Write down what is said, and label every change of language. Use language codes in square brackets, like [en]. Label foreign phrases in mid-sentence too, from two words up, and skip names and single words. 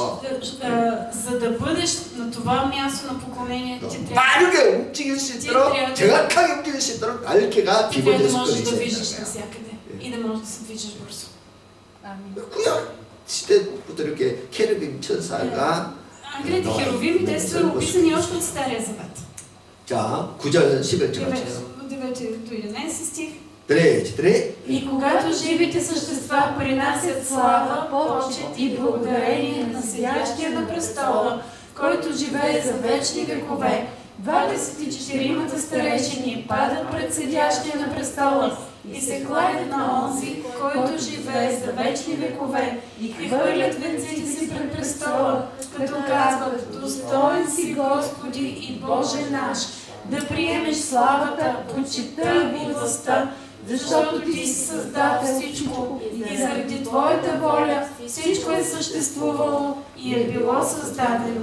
[bg] За да бъдеш на това място на поклонение, ти трябва [ko] 빠르게 움직일 수 있도록 정확하게 움직일 수 있도록 날개가 [bg] да [ko] 기본적으로 [bg] можеш да [ko] 있어야 [bg] виждаш [ko] 돼요. [bg] навсякъде и да можеш да се движиш бързо. [ko] 구약 시대부터 이렇게 케르빔 천사가 [bg] Ангелите херовими, те са описани още от Стария завет. [ko] 자, 9절 11절 [bg] 9 до 11 стих. И когато живите същества принасят слава, почет и благодарение на седящия на престола, който живее за вечни векове, 24-мата старейшини падат пред седящия на престола и се кланят на онзи, който живее за вечни векове, и хвърлят венците си пред престола, като казват: достоен си, Господи и Боже наш, да приемеш славата, почита и властта, защото Ти си създал всичко и заради Твоята воля всичко е съществувало и е било създадено.